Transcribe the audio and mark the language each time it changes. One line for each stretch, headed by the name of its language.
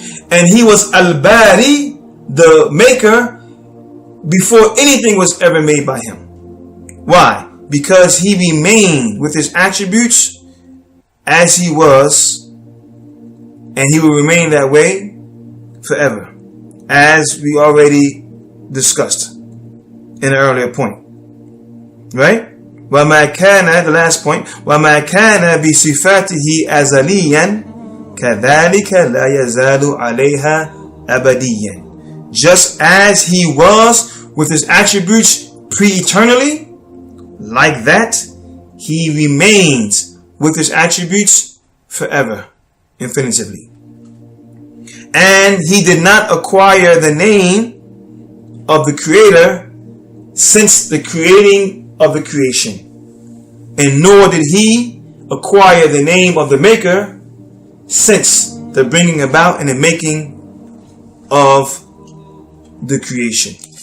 English: And he was al-Bari, the maker, before anything was ever made by him. Why? Because he remained with his attributes as he was, and he will remain that way forever, as we already discussed in an earlier point. Right?
Arabic: وَمَا كَانَ,
English: the last point,
Arabic: وَمَا كَانَ بِصِفَاتِهِ أَزَلِيًّا كَذَلِكَ لَا يَزَالُ عَلَيْهَا أَبَدِيًّا.
English: Just as he was with his attributes pre-eternally, like that, he remains with his attributes forever, infinitively. And he did not acquire the name of the creator since the creating of the creation, and nor did he acquire the name of the maker since the bringing about and the making of the creation.